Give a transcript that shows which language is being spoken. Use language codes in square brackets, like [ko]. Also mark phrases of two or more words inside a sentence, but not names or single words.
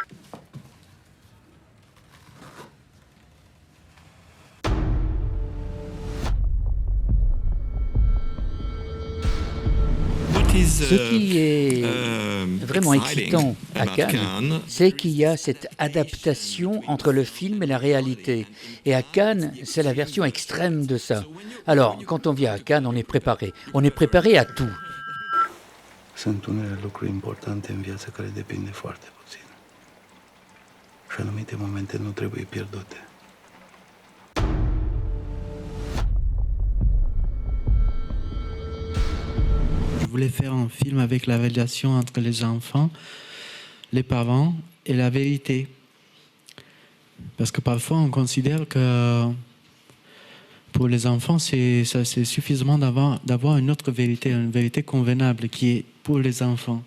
[fr] Ce qui est vraiment excitant à Cannes, c'est qu'il y a cette adaptation entre le film et la réalité. Et à Cannes, c'est la version extrême de ça. Alors, quand on vient à Cannes, on est préparé. On est préparé à tout. [ro] Sunt unele lucruri importante în viață care depinde foarte puțin. Și anumite momente nu trebuie pierdute. [fr] Je voulais faire un film avec la relation entre les enfants, les parents et la vérité. Parce que parfois on considère que pour les enfants, c'est suffisamment d'avoir une autre vérité, une vérité convenable qui est pour les enfants.